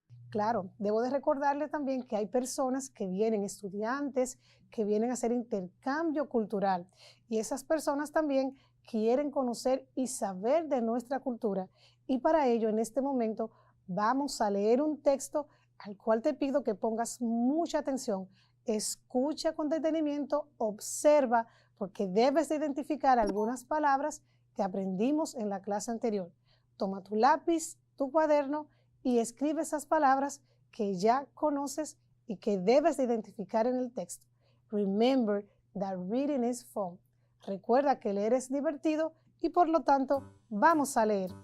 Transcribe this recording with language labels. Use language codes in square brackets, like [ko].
[es] Claro, debo de recordarle también que hay personas que vienen, estudiantes, que vienen a hacer intercambio cultural y esas personas también quieren conocer y saber de nuestra cultura y para ello en este momento vamos a leer un texto al cual te pido que pongas mucha atención, escucha con detenimiento, observa porque debes de identificar algunas palabras que aprendimos en la clase anterior. Toma tu lápiz, tu cuaderno y escribe esas palabras que ya conoces y que debes de identificar en el texto. [en] Remember that reading is fun. [es] Recuerda que leer es divertido y por lo tanto vamos a leer.